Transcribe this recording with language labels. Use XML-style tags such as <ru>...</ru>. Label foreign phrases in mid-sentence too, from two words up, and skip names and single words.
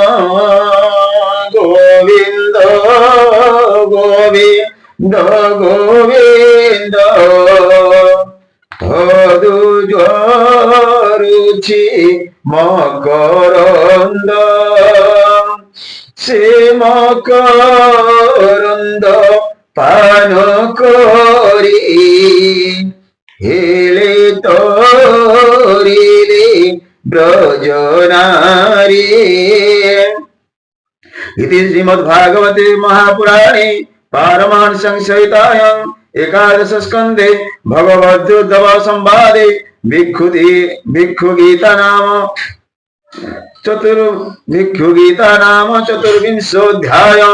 <bn>গোবিন্দ গোবিন্দ গোবিন্দ ধুজরুচি মকরন্দ সে মকরন্দ পান করি হেলে তরিলে ব্রজনারী।</bn> <sa>इति श्रीमद्भागवते महापुराणे पारमांसं संहितायां एकादश स्कन्धे भगवद्युद्धव संवादे भिक्षुगीता नाम चतुर्विंशोऽध्यायः।</sa>